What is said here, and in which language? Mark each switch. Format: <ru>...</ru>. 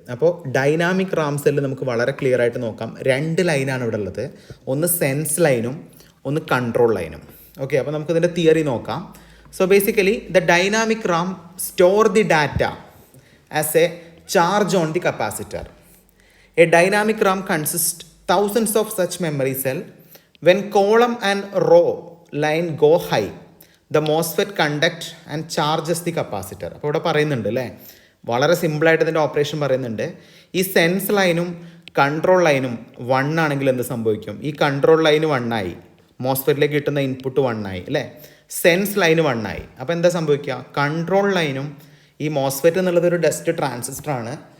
<ml>അപ്പോൾ dynamic Ram cell നമുക്ക് വളരെ ക്ലിയർ ആയിട്ട് നോക്കാം. 2 ലൈനാണ് ഇവിടെ ഉള്ളത്. ഒന്ന് സെൻസ് ലൈനും ഒന്ന് കൺട്രോൾ ലൈനും. ഓക്കെ, അപ്പോൾ നമുക്കിതിൻ്റെ തിയറി നോക്കാം.</ml> <en>So basically the dynamic RAM store the data as a charge on the capacitor. A dynamic RAM consist thousands of such memory cell. When column and row line go high, the MOSFET conduct and charges the capacitor.</en> <ml>അപ്പോൾ ഇവിടെ പറയുന്നുണ്ട് അല്ലേ, വളരെ സിമ്പിളായിട്ട് ഇതിൻ്റെ operation പറയുന്നുണ്ട്. ഈ sense ലൈനും കൺട്രോൾ ലൈനും 1 ആണെങ്കിൽ എന്ത് സംഭവിക്കും? ഈ കൺട്രോൾ ലൈന് 1 ആയി, മോസ്ഫെറ്റിലേക്ക് കിട്ടുന്ന ഇൻപുട്ട് 1 ആയി അല്ലേ, സെൻസ് ലൈന് 1 ആയി. അപ്പോൾ എന്താ സംഭവിക്കുക? കൺട്രോൾ ലൈനും ഈ മോസ്ഫെറ്റ് എന്നുള്ളത് ഒരു ഡസ്റ്റ് ട്രാൻസിസ്റ്ററാണ്.</ml>